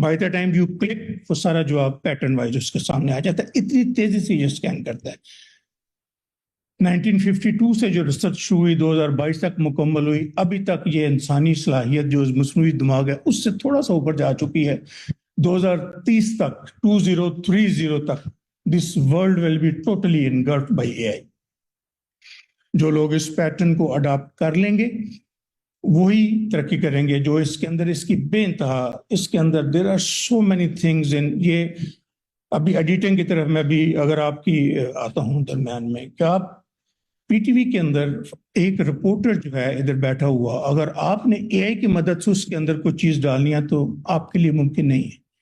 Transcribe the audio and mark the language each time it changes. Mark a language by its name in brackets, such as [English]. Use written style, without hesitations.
[English] by the time you click [Urdu] وہ سارا جواب پیٹرن وائز اس کے سامنے آ جاتا ہے. اتنی تیزی سے یہ اسکین کرتا ہے. 1952 سے جو ریسرچ شروع ہوئی 2022 تک مکمل ہوئی, ابھی تک یہ انسانی صلاحیت جو مصنوعی دماغ ہے اس سے تھوڑا سا اوپر جا چکی ہے. 2030 تک 2030 تک [English] this world will be totally engulfed by AI. [Urdu] جو لوگ اس پیٹرن کو اڈاپٹ کر لیں گے وہی ترقی کریں گے. جو اس کے اندر اس کی بے انتہا, اس کے اندر [English] there are so many things in [Urdu] یہ. ابھی ایڈیٹنگ کی طرف میں بھی اگر آپ کی آتا ہوں درمیان میں, کہ آپ پی ٹی وی کے اندر ایک رپورٹر جو ہے ادھر بیٹھا ہوا, اگر آپ نے اے آئی کی مدد سے اس کے اندر کوئی چیز ڈالنی ہے تو آپ کے لیے ممکن نہیں ہے.